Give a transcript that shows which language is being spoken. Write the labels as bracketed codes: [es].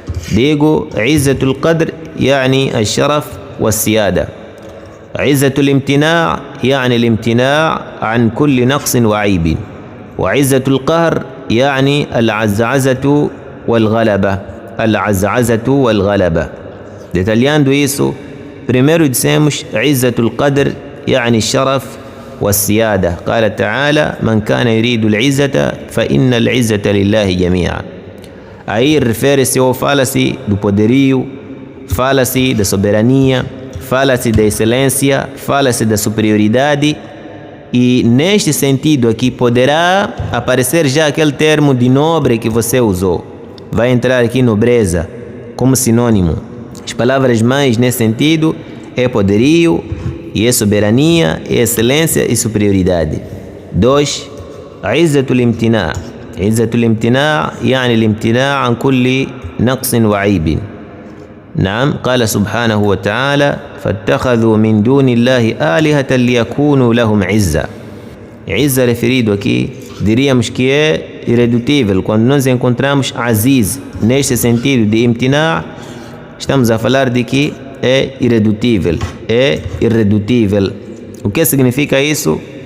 [pt] Digo, [ar] Izzatul Qadr yani al-sharaf wa-siyada. Izzatul Imtina' yani al-imtina' an kulli naqsin wa aibin. Wa Izzatul Qahr يعني العزعزة والغلبة. العزعزة والغلبة. [pt] Detalhando isso, primeiro dissemos [ar] عزة القدر يعني الشرف والسيادة. قال تعالى: من كان يريد العزة فإن العزة لله جميعا. [pt] Aí refere-se ou fala-se do poderio, fala-se da soberania, fala-se da excelência, fala-se da superioridade. E neste sentido aqui poderá aparecer já aquele termo de nobre que você usou. Vai entrar aqui nobreza como sinônimo. As palavras mais nesse sentido é poderio, e é soberania, é excelência e superioridade. 2. Izzatul Imtina'. [ar] Izzatul Imtina' يعني الامتناع عن كل نقص وعيب. نعم، قال سبحانه وتعالى: فاتخذوا من دون الله آلهة ليكونوا لهم عزة. [pt] Izza referido aqui, diríamos que é irredutível. Quando nós encontramos Aziz neste sentido de imtina', estamos a falar de que é irredutível. É irredutível. O que significa isso?